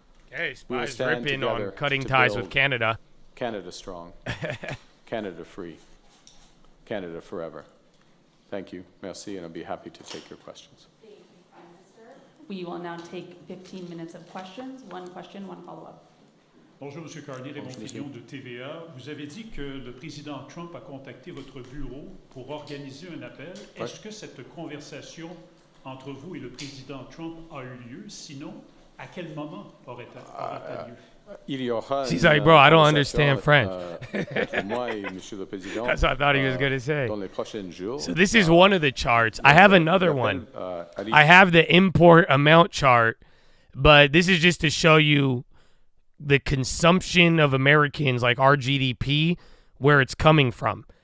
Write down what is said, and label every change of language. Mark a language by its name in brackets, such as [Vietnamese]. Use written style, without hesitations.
[English] Hey, Spy's ripping on cutting ties with Canada. Canada strong. Canada free. Canada forever. Thank you. Merci, and I'll be happy to take your questions. Thank you, Prime Minister. We will now take 15 minutes of questions. One question, one follow-up. [French] Bonjour, M. Carnier, Raymond Fillon de TVA. Vous avez dit que le président Trump a contacté votre bureau pour organiser un appel. Est-ce que cette conversation entre vous et le président Trump a eu lieu? Sinon, à quel moment aurait-elle lieu? [English] He's like, bro, I don't understand French. That's what I thought he was going to say. So this is one of the charts. I have another one. I have the import amount chart, but this is just to show you the consumption of Americans, like our GDP, where it's coming from.